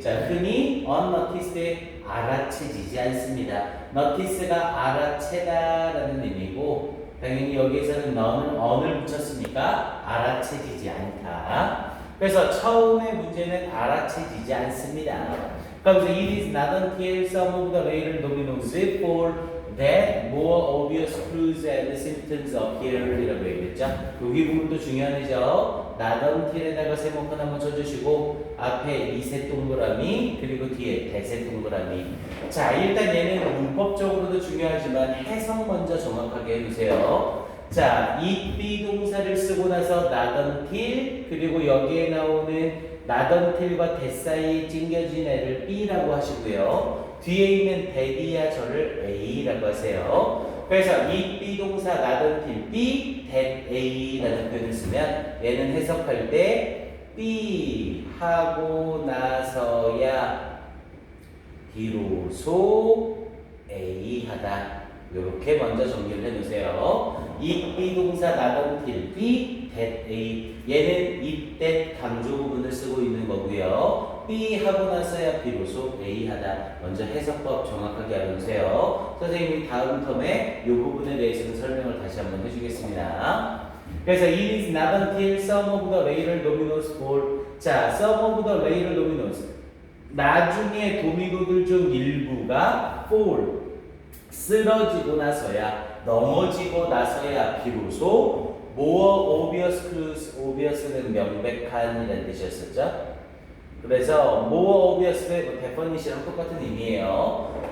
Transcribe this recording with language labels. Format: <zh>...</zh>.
<ko>자, 흔히 unnoticed 알아채지지 않습니다. notice가 알아채다라는 의미고 당연히 여기에서는 on을 붙였으니까 알아채지지 않다. 그래서 처음의 문제는 알아채지지 않습니다. 그럼</ko> <en>it is not until some of the later dominoes fall that more obvious clues and symptoms appear</en> <ko>이라고 얘기했죠. 여기 부분도 중요하죠. not until에다가 세모칸 한번 쳐주시고 앞에 이세 동그라미 그리고 뒤에 대세 동그라미. 자, 일단 얘는 문법적으로도 중요하지만 해석 먼저 정확하게 해주세요. 자, 이 비동사를 쓰고 나서 not until 그리고 여기에 나오는 not until과 that 사이에 찡겨진 애를 B라고 하시고요. 뒤에 있는 that이야 저를 A라고 하세요. 그래서 이 비동사 not until B, that A라는 표현을 쓰면 얘는 해석할 때 B 하고 나서야 비로소 A 하다. 이렇게 먼저 정리를 해놓으세요. 이 비동사 not until B, that A. 얘는 이 that 강조 부분을 쓰고 있는 거고요. B 하고 나서야 비로소 A 하다. 먼저 해석법 정확하게 알아두세요. 선생님이 다음 텀에 이 부분에 대해서는 설명을 다시 한번 해주겠습니다. 그래서</ko> <en>it is not until some of the later dominoes fall. 자, some of the later dominoes.</en> <ko>나중에 도미노들 중 일부가 fall. 쓰러지고 나서야 넘어지고 나서야 비로소</ko> <en>more obvious clues,</en> <ko>obvious는 명백한이라는 뜻이었었죠. 그래서 more obvious, definition이랑 똑같은 의미예요.</ko>